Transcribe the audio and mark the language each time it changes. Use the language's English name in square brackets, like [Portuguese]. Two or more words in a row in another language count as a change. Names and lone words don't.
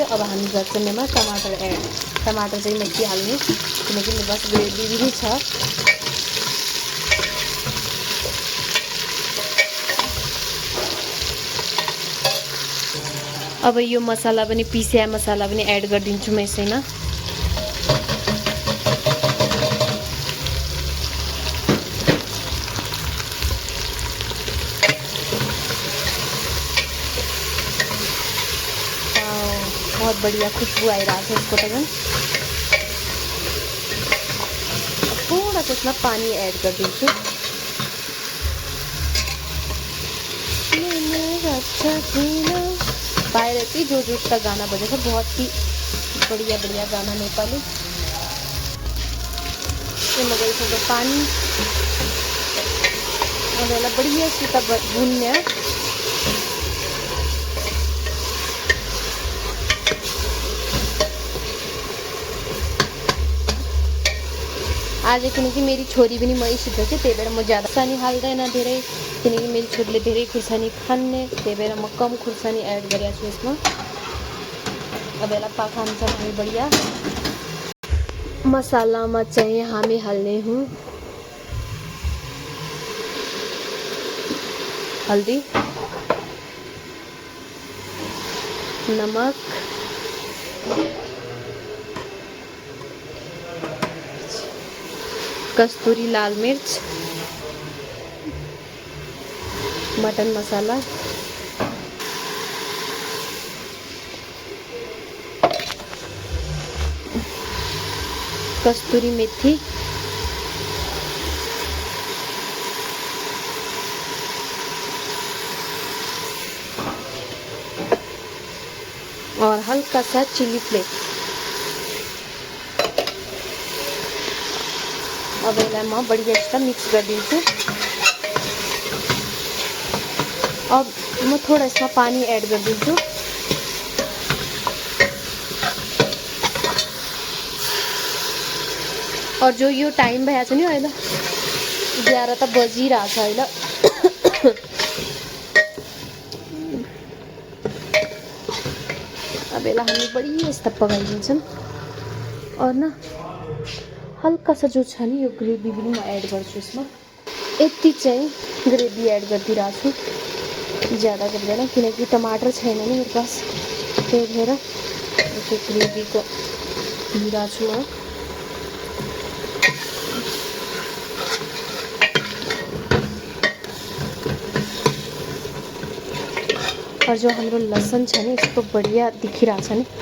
[Nepali] अब हामी गर्छौँ यसमा टमाटर एड। टमाटर चाहिँ मेथी हाल्ने किनकि मेरो पास ग्रेभी पनि छ। अब यो मसाला पनि पिस्या मसाला पनि एड गरिदिन्छु म यसैमा। [Hindi] बहुत बढ़िया [Nepali] खुशबू आइरहेको छ यसको त झन्। [Hindi] थोड़ा सा इसमें पानी ऐड कर दीजिए। [Nepali] बाहर यति जो उसका गाना बजेको छ, [Hindi] बहुत ही बढ़िया बढ़िया गाना नेपाली। [Nepali] यसमा गइसक्यो पानी। अब यसलाई बढियासित भुन्ने। आज किनकि मेरी छोरी पनि मसित छ, त्यही भएर म ज्यादा खुर्सानी हाल्दैन धेरै, किनकि मेरी छोरीले धेरै खुर्सानी खान्ने, त्यही भएर म कम खुर्सानी ऐड गरेको छु यसमा। अब यसलाई पकाउँछौँ हामी बढिया। मसालामा चाहिँ हामी हाल्ने हौँ [Hindi] हल्दी, नमक, कस्तूरी लाल मिर्च, मटन मसाला, कस्तूरी मेथी, और हल्का सा [English] chili flakes. [Nepali] अब यसलाई म बढिया मिक्स गरिदिन्छु। अब म [Hindi] थोड़ा इसमें [Nepali] पानी ऐड गरिदिन्छु। और जो यो टाइम भएको छ नि अहिले 11 त बजिरहेको छ अहिले। अब यसलाई हामी बढिया यस्तो पकाइदिन्छौँ। और न [Hindi] हल्का सा [Nepali] जो छ नि यो ग्रेभी पनि म ऐड गर्छु यसमा। यति चाहिँ ग्रेभी ऐड गरिदिरहेको छु, ज्यादा गर्दैन किनकि टमाटर छैन नि मेरो पास, त्यही भएर यो ग्रेभीको दिइरहेको छु म। और जो हाम्रो लसन छ नि यसको बढिया देखिरहेको छ नि।